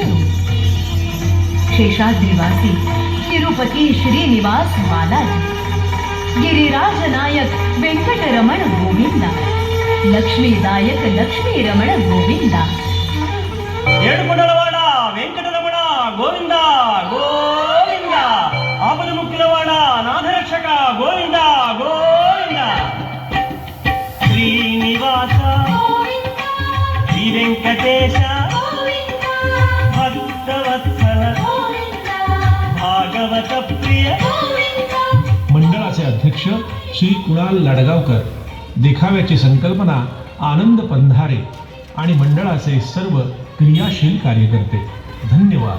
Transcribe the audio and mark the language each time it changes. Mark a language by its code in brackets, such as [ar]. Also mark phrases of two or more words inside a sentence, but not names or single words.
[mr] शेषाद्रिवासी तिरुपती श्रीनिवास बालाजी, गिरिराज नायक वेंकटरमण गोविंदा, लक्ष्मीदायक लक्ष्मी रमण गोविंदा. [te] ఏడుకొండలవాడ వెంకటరమణ గోవింద గోవింద, ఆపదముక్తులవాడ నాథరక్షక గోవింద గోవింద. శ్రీనివాస శ్రీ వెంకటేశ భక్తవత్సల भागवत प्रिय. [mr] मंडळाचे अध्यक्ष श्री कुणाल लडगावकर, देखाव्याची संकल्पना आनंद पंधारे आणि मंडळाचे सर्व क्रियाशील कार्यकर्ते. धन्यवाद.